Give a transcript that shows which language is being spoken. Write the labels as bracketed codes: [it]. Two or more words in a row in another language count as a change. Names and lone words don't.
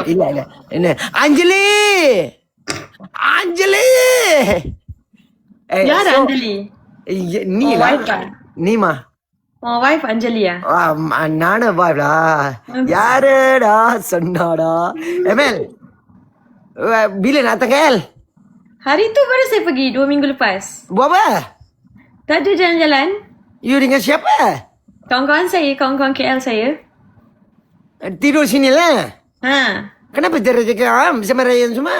[ta] இல்ல என்ன அஞ்சலி யார் அஞ்சலி? நீமா உன் வைஃப் அஞ்சலியா? நானே வாடா. யாரடா சொன்னாடா [ms] Emel bila nak tanggal? Hari tu baru saya pergi 2 minggu lepas. Buat apa? Tadi jalan-jalan. You dengan siapa? Kawan-kawan saya, kawan-kawan KL saya. Tidur sini lah. Kenapa tidur cakap sama Ryan semua?